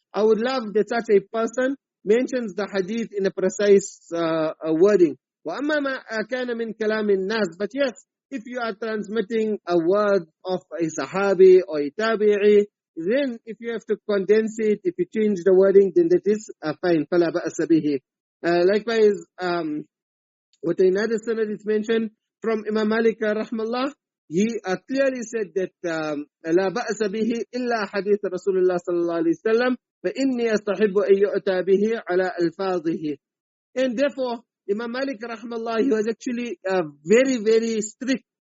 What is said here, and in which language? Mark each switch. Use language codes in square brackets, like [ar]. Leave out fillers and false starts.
[en] I would love that such a person mentions the hadith in a precise wording. [ar] Wa amma ma kana min kalamin nas, [en] but yes, if you are transmitting a word of a sahabi or a tabi'i, then if you have to condense it, if you change the wording, then that is fine. [ar] فَلَا بَأْسَ بِهِ. [en] Likewise, with another sanad it's mentioned from Imam Malik rahmallah, he clearly said that [ar] لَا بَأْسَ بِهِ إِلَّا حَدِيث رَسُولِ اللَّهِ صَلَّى اللَّهُ عَلَيْهِ وسلم فَإِنِّي أَسْتَحِبُّ أَن يُؤْتَى بِهِ عَلَى أَلْفَاظِهِ. [en] And therefore, Imam Malik rahmallah, he was actually very, very strict.